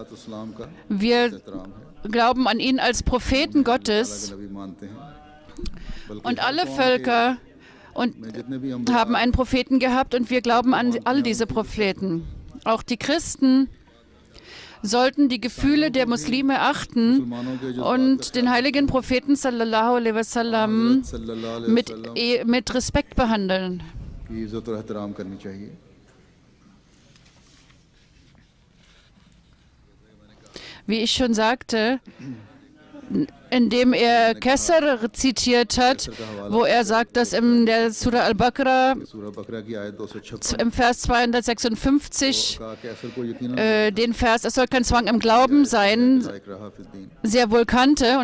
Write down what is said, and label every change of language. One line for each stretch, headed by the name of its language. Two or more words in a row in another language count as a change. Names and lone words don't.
German: Wir glauben an ihn als Propheten Gottes, und alle Völker haben einen Propheten gehabt, und wir glauben an all diese Propheten. Auch die Christen sollten die Gefühle der Muslime achten und den heiligen Propheten
Arabic: صلى الله عليه وسلم
German: mit Respekt behandeln. Wie ich schon sagte, indem er Kesser zitiert hat, wo er sagt, dass in der Surah Al-Baqarah im Vers 256 den Vers, es soll kein Zwang im Glauben sein, sehr wohl kannte.